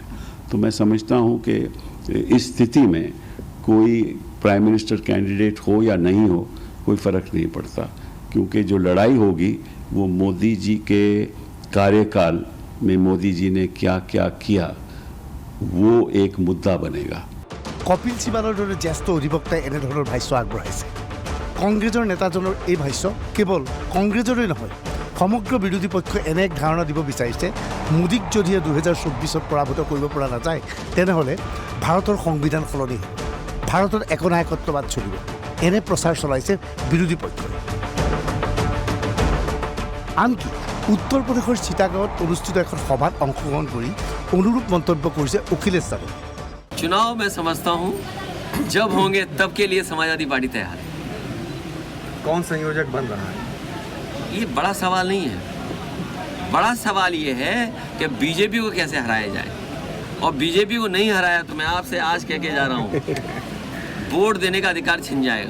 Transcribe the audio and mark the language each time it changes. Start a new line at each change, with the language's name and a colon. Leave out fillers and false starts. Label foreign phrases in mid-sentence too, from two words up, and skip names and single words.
Hindi: तो मैं समझता हूँ कि इस स्थिति में कोई
English: prime minister candidate
Hindi: हो या नहीं हो कोई फ़र्क नहीं पड़ता, क्योंकि जो लड़ाई होगी वो मोदी जी के कार्यकाल में मोदी जी ने क्या क्या किया वो एक मुद्दा बनेगा।
Assamese: কপিল সিবালৰ দৰে জ্যেষ্ঠ অধিবক্তাই এনেধৰণৰ ভাষ্য আগবঢ়াইছে। কংগ্ৰেছৰ নেতাজনৰ এই ভাষ্য কেৱল কংগ্ৰেছৰে নহয়, সমগ্ৰ বিৰোধী পক্ষই এনে এক ধাৰণা দিব বিচাৰিছে মোদীক যদিহে 2024 পৰাভূত কৰিব পৰা নাযায় তেনেহ'লে ভাৰতৰ সংবিধান সলনি হ'ব, ভাৰতৰ একনায়কত্ববাদ চলিব। এনে প্ৰচাৰ চলাইছে বিৰোধী পক্ষই। আনকি উত্তৰ প্ৰদেশৰ চিটাগাঁৱত অনুষ্ঠিত এখন সভাত অংশগ্ৰহণ কৰি অনুৰূপ মন্তব্য কৰিছে অখিলেশ যাদৱে।
Hindi: चुनाव मैं समझता हूँ जब होंगे तब के लिए समाजवादी पार्टी तैयार है। कौन संयोजक बन रहा है? ये बड़ा सवाल नहीं है। बड़ा सवाल ये है कि बीजेपी को कैसे हराया जाए, और बीजेपी को नहीं हराया तो मैं आपसे आज कह के जा रहा हूँ वोट देने का अधिकार छिन जाएगा।